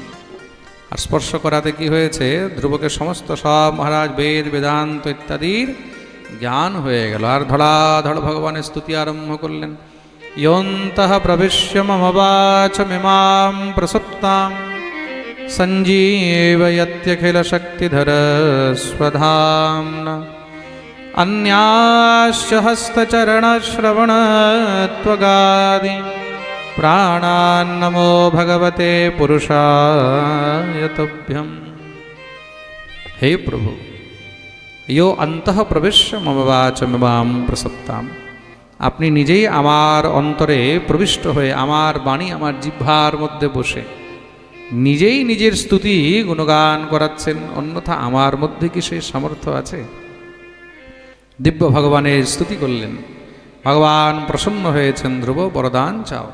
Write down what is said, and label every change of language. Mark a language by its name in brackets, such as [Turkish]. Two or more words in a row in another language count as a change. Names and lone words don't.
[Bangla] আর স্পর্শ করাতে কি হয়েছে, ধ্রুবকে সমস্ত সব মহারাজ বেদ বেদান্ত ইত্যাদির জ্ঞান হয়ে গেল। আর ধড়াধড় ভগবানের স্তুতি আরম্ভ করলেন। [Sanskrit] ইয়ন্তঃ প্রবিশ্য মম বাচমিমাম প্রসুপ্তাম সঞ্জীবয়ত্যখিল শক্তিধর স্বধাম্না अन्याश्च हस्तचरणश्रवणत्वगादि प्राणान्नमो भगवते पुरुषाय तुभ्यम्। हे प्रभु, यो अन्तः प्रविश्य मम वाचमिमां प्रसुप्ताम्। [Bangla] আপনি নিজেই আমার অন্তরে প্রবিষ্ট হয়ে আমার বাণী আমার জিহ্বার মধ্যে বসে নিজেই নিজের স্তুতি গুণগান করাচ্ছেন, অন্যথা আমার মধ্যে কি সেই সামর্থ্য আছে? দিব্য ভগবানের স্তুতি করলেন। ভগবান প্রসন্ন হয়েছেন। ধ্রুব বরদান চাও।